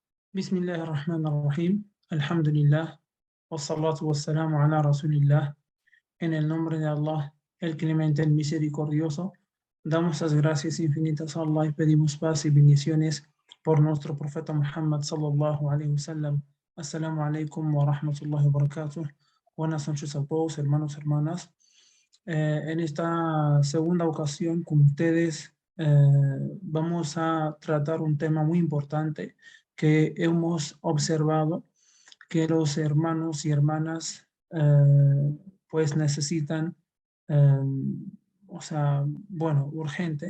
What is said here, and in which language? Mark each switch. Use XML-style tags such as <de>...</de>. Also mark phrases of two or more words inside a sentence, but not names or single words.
<ar>بسم الله الرحمن الرحيم. الحمد لله. والصلاة والسلام على رسول الله.</ar> <es>En el nombre de Allah, el clemente, el misericordioso, damos las gracias infinitas a Allah y pedimos paz y bendiciones por nuestro profeta Muhammad</es> <ar>صلى الله عليه وسلم. السلام عليكم ورحمة الله وبركاته.</ar> <es>Buenas noches a todos, hermanos, hermanas. En esta segunda ocasión con ustedes vamos a tratar un tema muy importante que hemos observado que los hermanos y hermanas pues necesitan, urgente.</es>